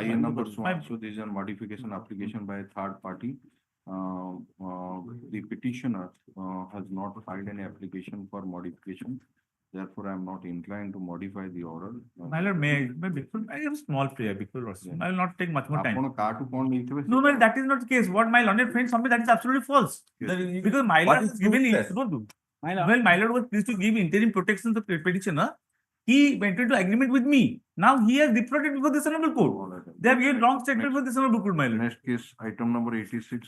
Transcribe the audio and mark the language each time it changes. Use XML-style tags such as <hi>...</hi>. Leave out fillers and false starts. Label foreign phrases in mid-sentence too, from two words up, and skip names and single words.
<en>IN number so this is a modification application by a third party. The petitioner has not filed any application for modification. Therefore, I am not inclined to modify the order. My lord, may I have a small prayer before also. I will not take much more time.</en> <or>ଆପଣ କାହାଠୁ କଣ ନେଇଥିବେ?</or> <en>No, no, that is not the case. What my learned friend something that is absolutely false. Because my lord has given it. Well, my lord was pleased to give interim protection to the petitioner. He went into agreement with me. Now he has defrauded before this honorable court. They have given wrong statement for this honorable court, my lord. Next case, item number 86.</en>